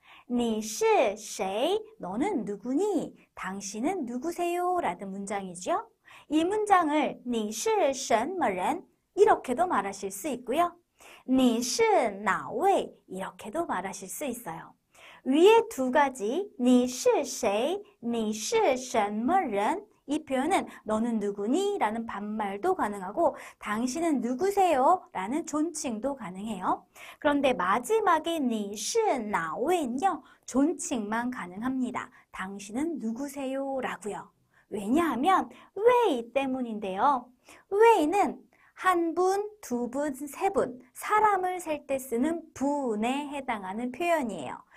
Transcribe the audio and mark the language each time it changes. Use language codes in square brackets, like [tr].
[zh] 你是谁? [ko] 너는 누구니? 당신은 누구세요? 라는 문장이죠. 이 문장을 [zh] 你是什么人? [ko] 이렇게도 말하실 수 있고요. [zh] 你是哪位? [ko] 이렇게도 말하실 수 있어요. 위에 두 가지 [zh] 你是谁? 你是什么人? [ko] 이 표현은 너는 누구니? 라는 반말도 가능하고 당신은 누구세요? 라는 존칭도 가능해요. 그런데 마지막에 [zh] 你是哪位 [ko] 요? 존칭만 가능합니다. 당신은 누구세요? 라고요. 왜냐하면 왜 때문인데요. 왜는 한 분, 두 분, 세 분, 사람을 셀 때 쓰는 분에 해당하는 표현이에요.